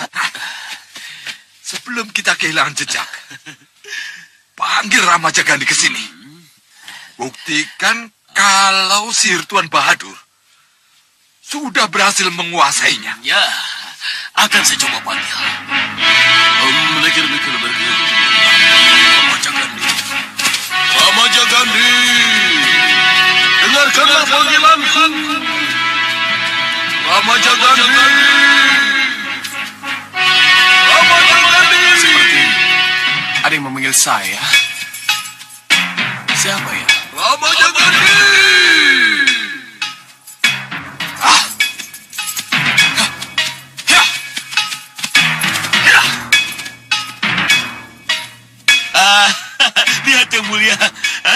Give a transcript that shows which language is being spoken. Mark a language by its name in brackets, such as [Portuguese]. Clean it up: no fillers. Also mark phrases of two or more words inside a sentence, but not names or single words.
[Indonesian] Sebelum kita kehilangan jejak, panggil Ramaja Gandhi ke sini. Buktikan kalau sihir Tuan Bahadur sudah berhasil menguasainya. Ya, akan saya coba panggil. Mikir-mikir berkira. Ramaja Gandhi. Ramaja Gandhi. Dengarkanlah panggilanku. Ramaja Gandhi. Ramaja Gandhi. Seperti ada yang memanggil saya. Siapa ya? Ramaja Gandhi. Lihat yang mulia. Hah?